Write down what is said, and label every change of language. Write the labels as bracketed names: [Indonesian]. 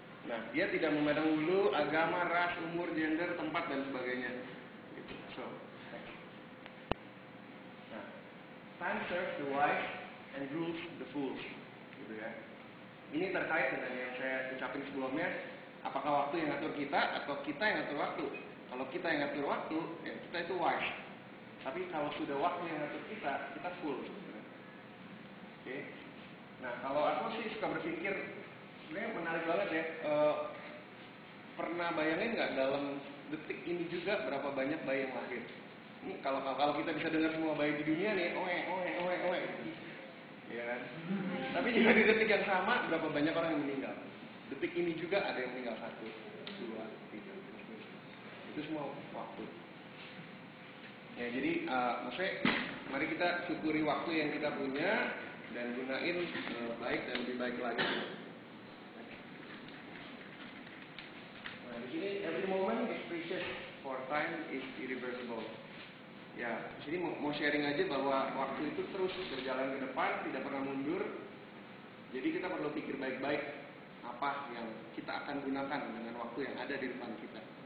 [Indonesian] Nah, dia tidak memandang bulu, agama, ras, umur, gender, tempat dan sebagainya. [English] Gitu. So, next. Nah, time serves the wise and rules the fools. [Indonesian] Gitu ya. Ini terkait dengan yang saya ucapin sebelumnya, apakah waktu yang ngatur kita atau kita yang ngatur waktu. Kalau kita yang ngatur waktu, ya kita itu wise. Tapi kalau sudah waktu yang ngatur kita, kita full. Oke. Nah, kalau aku sih suka berpikir, sebenarnya menarik banget ya. Pernah bayangin nggak dalam detik ini juga berapa banyak bayi yang lahir? Ini kalau kita bisa dengar semua bayi di dunia nih, oe. Ya kan? Tapi juga di detik yang sama berapa banyak orang yang meninggal. Detik ini juga ada yang meninggal 1, 2, 3. Itu semua waktu. Ya jadi maksudnya mari kita syukuri waktu yang kita punya dan gunain baik dan lebih baik lagi. [English] Nah [Indonesian] di sini [English] every moment is precious, for time is irreversible. [Indonesian] Ya, di sini mau sharing aja bahwa waktu itu terus berjalan ke depan, tidak pernah mundur. Jadi kita perlu pikir baik-baik apa yang kita akan gunakan dengan waktu yang ada di depan kita.